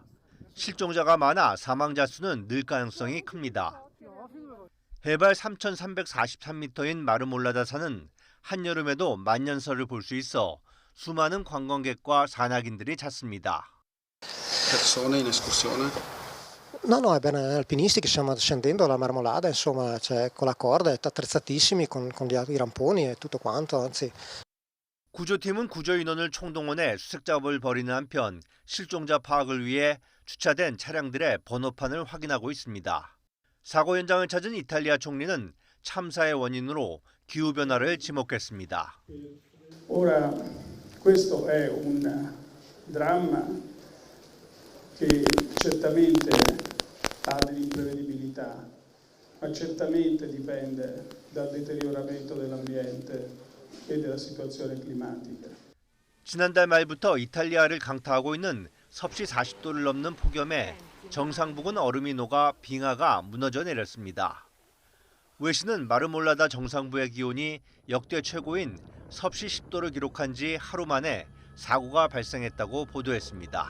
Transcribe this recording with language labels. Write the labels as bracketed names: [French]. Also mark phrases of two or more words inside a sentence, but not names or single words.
[Korean] 실종자가 많아 사망자 수는 늘 가능성이 큽니다. 해발 3,343m인 마르몰라다 산은 한여름에도 만년설을 볼 수 있어 수많은 관광객과 산악인들이 찾습니다. [Italian] No, è bene alpinisti che stiamo scendendo la Marmolada, insomma, cioè, con la corda, è attrezzatissimi con i ramponi e tutto quanto, anzi. [Korean] 구조팀은 구조 인원을 총동원해 수색 작업을 벌이는 한편 실종자 파악을 위해 주차된 차량들의 번호판을 확인하고 있습니다. 사고 현장을 찾은 이탈리아 총리는 참사의 원인으로 기후변화를 지목했습니다. [Italian] Ora, questo è un dramma che certamente ha dell'imprevedibilità, ma certamente dipende dal deterioramento dell'ambiente e della situazione climatica. [Korean] 지난달 말부터 이탈리아를 강타하고 있는 섭씨 40도를 넘는 폭염에 정상 부근 얼음이 녹아 빙하가 무너져 내렸습니다. 외신은 마르몰라다 정상부의 기온이 역대 최고인 섭씨 10도를 기록한 지 하루 만에 사고가 발생했다고 보도했습니다.